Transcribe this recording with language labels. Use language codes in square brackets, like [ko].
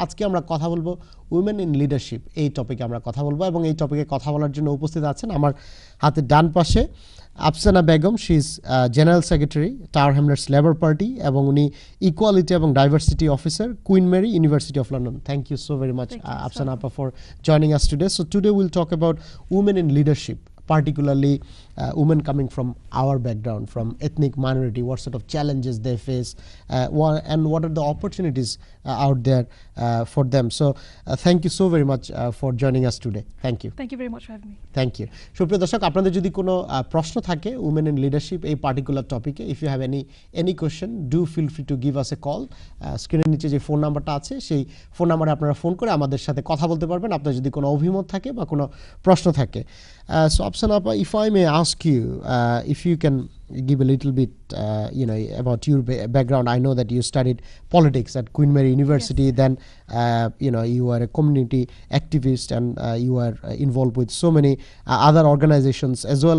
[bn] আজকে আমরা কথা বলবো উইমেন ইন লিডারশিপ, এই টপিকে আমরা কথা বলবো এবং এই টপিকে কথা বলার জন্য উপস্থিত আছেন আমার হাতের ডান পাশে Afsana Begum. [en] She is general secretary Tower Hamlets Labour Party এবং উনি equality এবং diversity officer, Queen Mary University of London. Thank you so very much Afsana Appa for joining us today. So today we'll talk about women in leadership, particularly women coming from our background, from ethnic minority, what sort of challenges they face, and what are the opportunities out there for them. So thank you so very much for joining us today. Thank you. Thank you very much for having me. Thank you. [bn] সুপ্রিয় দর্শক, আপনাদের যদি কোনো প্রশ্ন থাকে women in leadership এই particular টপিকে, [en] If you have any question, do feel free to give us a call. [bn] স্ক্রিনের নিচে যে ফোন নাম্বারটা আছে সেই ফোন নাম্বারে আপনারা ফোন করে আমাদের সাথে কথা বলতে পারবেন আপনার যদি কোনো অভিমত থাকে বা কোনো প্রশ্ন থাকে। [en] So Afsana Appa, if I may ask you, if you can give a little bit about your background. I know that you studied politics at Queen Mary University. Yes. Then you are a community activist and you are involved with so many other organizations as well.